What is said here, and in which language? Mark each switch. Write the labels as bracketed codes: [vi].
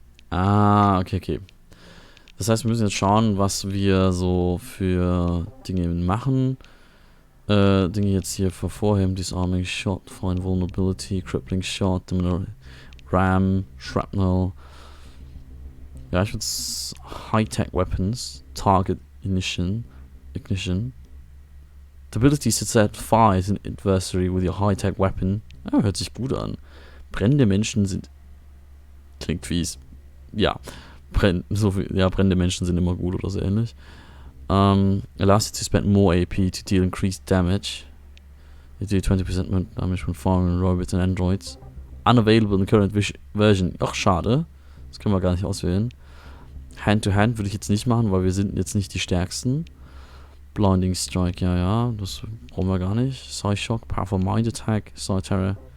[de] Ah, okay. Das heißt, wir müssen jetzt schauen, was wir so für Dinge machen. Dinge jetzt hier vorherheben. Disarming Shot, Find Vulnerability, Crippling Shot, Ram, Shrapnel. Ja, ich würde High-Tech Weapons, Target Ignition. [en] The ability to set fire to an adversary with your high-tech weapon. [de] Ja, hört sich gut an. Brennende Menschen sind... Klingt fies. Ja. Brennende Menschen sind immer gut oder so ähnlich. [en] Allows you to spend more AP to deal increased damage. You do 20% more damage when firing robots and androids. Unavailable in the current version. [de] Ach, schade. Das können wir gar nicht auswählen. Hand-to-Hand würde ich jetzt nicht machen, weil wir sind jetzt nicht die stärksten. Blinding Strike, ja, das brauchen wir gar nicht. Psy-Shock, Powerful Mind Attack, Psy-Terror.